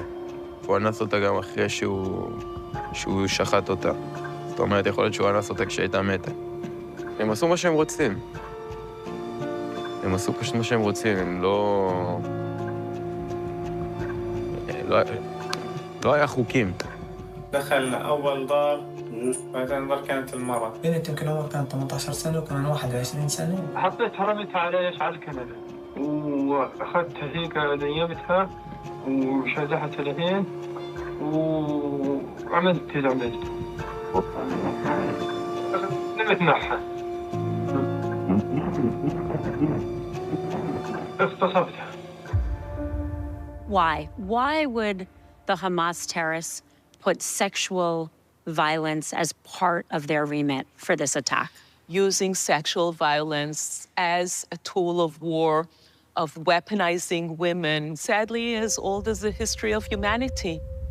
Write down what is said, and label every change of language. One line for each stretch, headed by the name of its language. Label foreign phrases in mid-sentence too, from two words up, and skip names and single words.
Hebrew: הוא אנס אותה גם אחרי שהוא שחט אותה. זאת אומרת, יכול להיות שהוא אנס אותה כשהייתה מתה. הם עשו מה שהם רוצים. הם עשו פשוט מה שהם רוצים, הם לא... לא היה חוקים.
Arabic: دخل أول دار بعدين دار كانت المرأة. بنت يمكن عمرها كانت 18 سنة وكان 21 سنة. حطيتها رميتها على الكنبة وأخذتها هيك نيمتها وشلحت العين وعملت اللي عملته. نمت معها. اغتصبتها.
English: Why? Why would the Hamas terrorists put sexual violence as part of their remit for this attack? Using sexual violence as a tool of war, of weaponizing women, sadly as old as the history of humanity.